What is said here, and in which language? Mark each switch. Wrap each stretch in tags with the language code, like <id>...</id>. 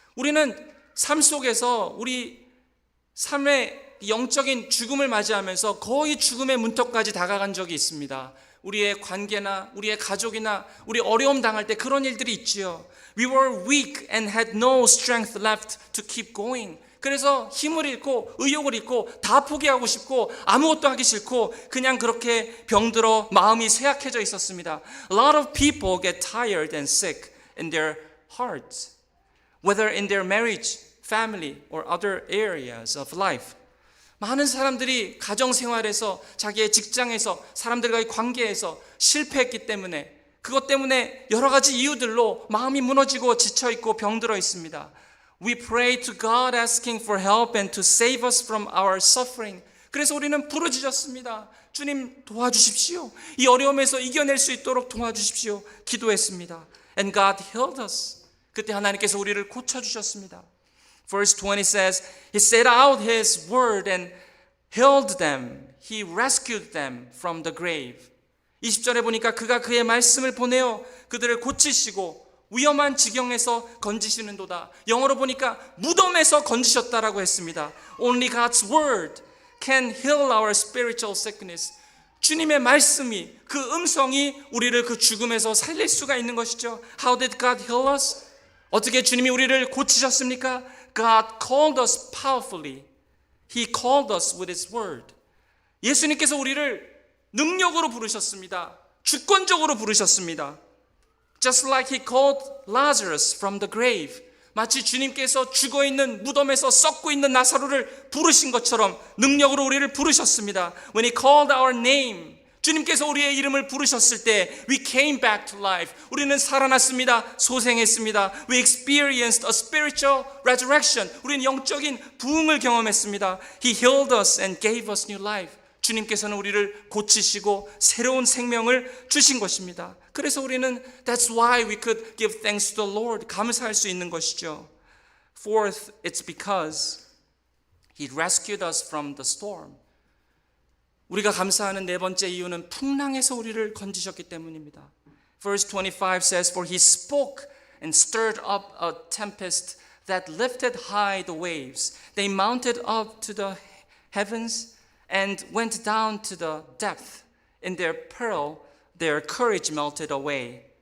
<ko>우리는 삶 속에서 우리 삶의 영적인 죽음을 맞이하면서 거의 죽음의 문턱까지 다가간 적이 있습니다. 우리의 관계나 우리의 가족이나 우리 어려움 당할 때 그런 일들이 있지요.</ko> <en>We were weak and had no strength left to keep going.</en> <ko>그래서 힘을 잃고 의욕을 잃고 다 포기하고 싶고 아무것도 하기 싫고 그냥 그렇게 병들어 마음이 쇠약해져 있었습니다.</ko> <en>A lot of people get tired and sick in their hearts, whether in their marriage, family, or other areas of life.</en> <ko>많은 사람들이 가정생활에서 자기의 직장에서 사람들과의 관계에서 실패했기 때문에 그것 때문에 여러 가지 이유들로 마음이 무너지고 지쳐있고 병들어 있습니다.</ko> <en>We pray to God asking for help and to save us from our suffering.</en> <ko>그래서 우리는 부르짖었습니다. 주님 도와주십시오. 이 어려움에서 이겨낼 수 있도록 도와주십시오. 기도했습니다.</ko> <en>And God healed us.</en> <ko>그때 하나님께서 우리를 고쳐주셨습니다.</ko> <en>Verse 20 says, He set out His word and healed them. He rescued them from the grave.</en> <ko>20절에 보니까 그가 그의 말씀을 보내어 그들을 고치시고 위험한 지경에서 건지시는도다. 영어로 보니까 무덤에서 건지셨다라고 했습니다.</ko> <en>Only God's word can heal our spiritual sickness.</en> <ko>주님의 말씀이 그 음성이 우리를 그 죽음에서 살릴 수가 있는 것이죠.</ko> <en>How did God heal us?</en> <ko>어떻게 주님이 우리를 고치셨습니까?</ko> <en>God called us powerfully. He called us with His word.</en> <ko>예수님께서 우리를 능력으로 부르셨습니다. 주권적으로 부르셨습니다.</ko> <en>Just like He called Lazarus from the grave.</en> <ko>마치 주님께서 죽어있는 무덤에서 썩고 있는 나사로를 부르신 것처럼 능력으로 우리를 부르셨습니다.</ko> <en>When He called our name,</en> <ko>주님께서 우리의 이름을 부르셨을 때</ko> <en>We came back to life.</en> <ko>우리는 살아났습니다. 소생했습니다.</ko> <en>We experienced a spiritual resurrection.</en> <ko>우리는 영적인 부흥을 경험했습니다.</ko> <en>He healed us and gave us new life.</en> <ko>주님께서는 우리를 고치시고 새로운 생명을 주신 것입니다. 그래서 우리는</ko> <en>That's why we could give thanks to the Lord.</en> <ko>감사할 수 있는 것이죠.</ko> <en>Fourth, it's because He rescued us from the storm.</en> <ko>우리가 감사하는 네 번째 이유는 풍랑에서 우리를 건지셨기 때문입니다.</ko> <en>Verse 25 says, For He spoke and stirred up a tempest that lifted high the waves. They mounted up to the heavens and went down to the depth. In their peril, their courage melted away.</en>